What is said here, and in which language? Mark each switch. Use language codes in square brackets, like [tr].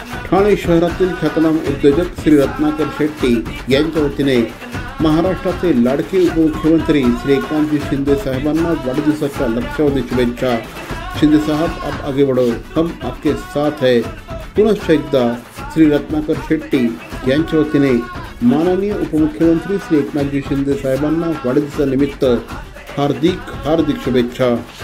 [mr] ठाणे शहरातील ख्यातनाम उद्योजक श्री रत्नाकर शेट्टी यांच्या वतीने महाराष्ट्राचे लाडके उपमुख्यमंत्री श्री एकनाथजी शिंदे साहेबांना वाढदिवसाच्या लक्षावधी शुभेच्छा. [hi] शिंदे साहब, आप आगे बढ़ो, हम आपके साथ है. [mr] पुनश्च एकदा श्री रत्नाकर शेट्टी यांच्या वतीने माननीय उपमुख्यमंत्री श्री एकनाथजी शिंदे साहेबांना वाढदिवसानिमित्त हार्दिक शुभेच्छा.